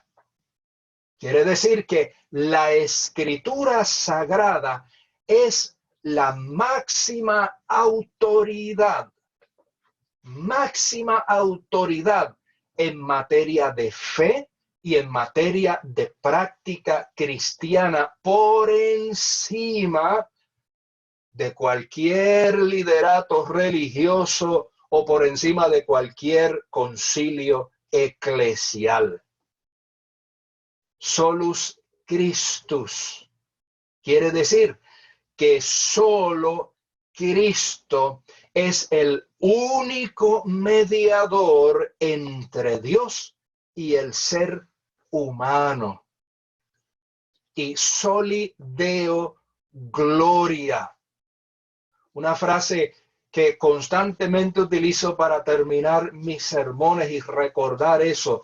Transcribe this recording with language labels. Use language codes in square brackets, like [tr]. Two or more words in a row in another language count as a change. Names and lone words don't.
[es] Quiere decir que la escritura sagrada es la máxima autoridad en materia de fe y en materia de práctica cristiana por encima de cualquier liderato religioso o por encima de cualquier concilio eclesial. [la] Solus Christus [es] quiere decir que solo Cristo es el único mediador entre Dios y el ser humano. [la] Y soli Deo Gloria, [es] una frase que constantemente utilizo para terminar mis sermones y recordar eso.